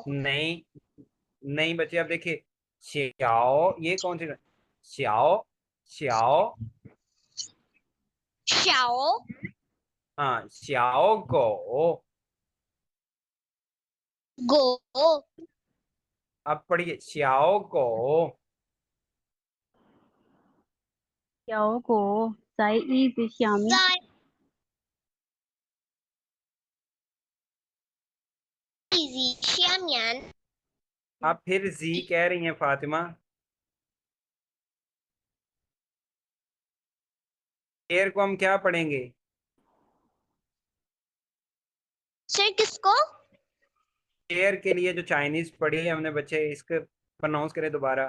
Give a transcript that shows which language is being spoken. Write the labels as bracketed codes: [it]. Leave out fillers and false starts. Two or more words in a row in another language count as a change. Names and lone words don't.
[hi] नहीं नहीं बच्चे, अब देखिए श्याओ, ये कौन सी, श्याओ, श्याओ, [zh] xiao [hi] हाँ, [zh] 小狗. [hi] गो, अब पढ़िए, [zh] 小狗. 小狗在椅子下面。在 इजी 下面 [hi] आप फिर जी कह रही हैं फातिमा। शेर को हम क्या पढ़ेंगे? सर किसको? शेर के लिए जो चाइनीज पढ़ी है हमने बच्चे, इसको प्रोनाउंस करें दोबारा।